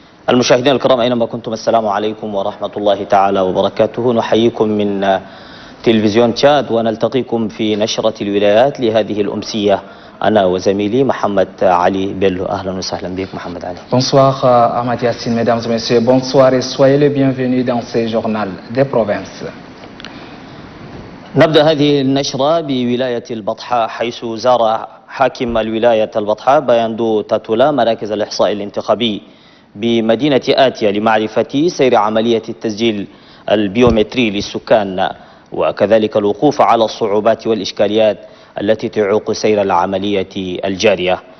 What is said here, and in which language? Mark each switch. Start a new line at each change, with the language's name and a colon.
Arabic: المشاهدين الكرام أينما كنتم، السلام عليكم ورحمة الله تعالى وبركاته. نحييكم من تلفزيون تشاد ونلتقيكم في نشرة الولايات لهذه الأمسية، أنا وزميلي محمد علي بيلو. أهلا وسهلا بك محمد علي.
French: Bonsoir Ahmad Yassine, mesdames et messieurs, bonsoir et soyez les bienvenus dans ce journal des provinces.
Arabic: نبدأ هذه النشرة بولاية البطحاء، حيث زار حاكم الولاية البطحاء بايندو تاتولا مراكز الإحصاء الانتخابي بمدينة آتيا لمعرفة سير عملية التسجيل البيومتري للسكان، وكذلك الوقوف على الصعوبات والإشكاليات التي تعوق سير العملية الجارية.